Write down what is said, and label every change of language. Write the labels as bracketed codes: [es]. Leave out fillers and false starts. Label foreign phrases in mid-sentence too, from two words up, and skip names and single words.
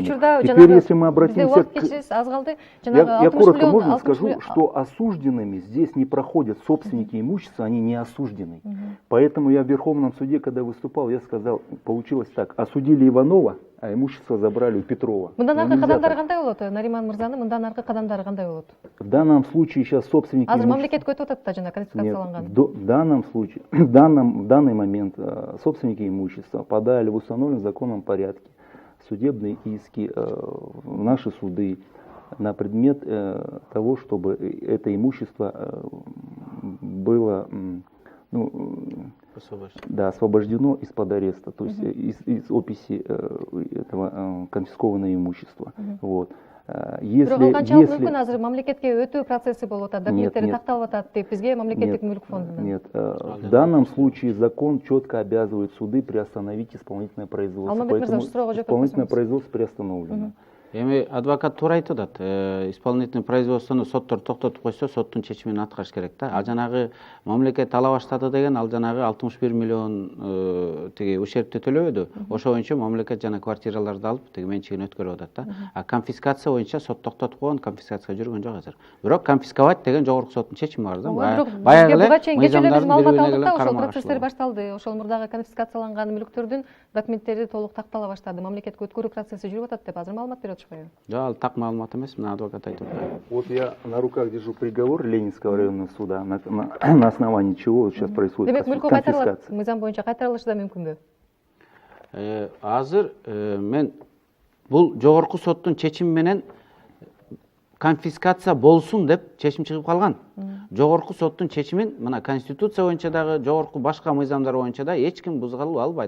[ru] Теперь, если мы обратимся к... Я коротко, можно скажу, что осужденными здесь не проходят собственники имущества, они не осуждены. Поэтому я в Верховном суде, когда выступал, я сказал, получилось так, осудили Иванова, а имущество забрали у Петрова. [ky] Мындан аркы кадамдары кандай болот? Нариман мырзанын мындан аркы кадамдары кандай болот? [ru] В данном случае сейчас собственники имущества... [ky] мамлекет көтүп атат да жана конфискацияланган. [ru] В данном случае, в данный момент собственники имущества подали в установленном законном порядке судебные иски в наши суды на предмет того, чтобы это имущество было освобождено из-под ареста, то есть из описи этого конфискованного имущества. Вот. [ky] Бирок ал канчалык мүмкүн азыр мамлекетке өтүү процесси болуп атат, документтери [ru] Нет. [ky] такталып атат деп бизге мамлекеттик мүлк фондунан. [ru] Нет, в данном случае закон четко обязывает суды приостановить исполнительное производство. [ky] Алмазбек [ru] Поэтому [ky] Мырза, суроо жооп [ru] исполнительное [ky] берсеңиз. [ru] производство приостановлено. [ky] Эми адвокат туура айтып атат. [ru] Исполнительный производствону [ky] соттор токтотуп койсо, соттун чечимин аткарыш керек да. Ал жанагы мамлекет ала баштады деген, ал жанагы 61 миллион тиги ущербти төлөбөдү. Ошо боюнча мамлекет жана квартираларды алып тиги менчигин өткөрүп атат да. А конфискация боюнча сот токтотуп койгон, конфискацияга жүргөн жок азыр. Бирок конфисковать деген жогорку соттун чечими бар да. Бизге буга чейин кечээ эле биз маалымат алдык да, ошол кармага процесстер башталды. Ошол мурдагы конфискацияланган мүлктөрдүн документтери толук тактала баштады. Мамлекетке өткөрүү процесси жүрүп атат деп азыр маалымат берип атышпайбы? Жок, ал так маалымат эмес, мына адвокат айтып атат. [ru] Вот я на руках держу приговор Ленинского районного суда, на основании чего сейчас происходит [ky] Демек мүлкү кайтарылат, [ru] конфискация. [ky] мыйзам боюнча кайтарылышы да мүмкүнбү? Азыр мен бул жогорку соттун чечими менен конфискация болсун деп чечим чыгып калган. Жогорку соттун чечимин мына конституция боюнча дагы, жогорку башка мыйзамдар боюнча да эч ким бузгала албайт.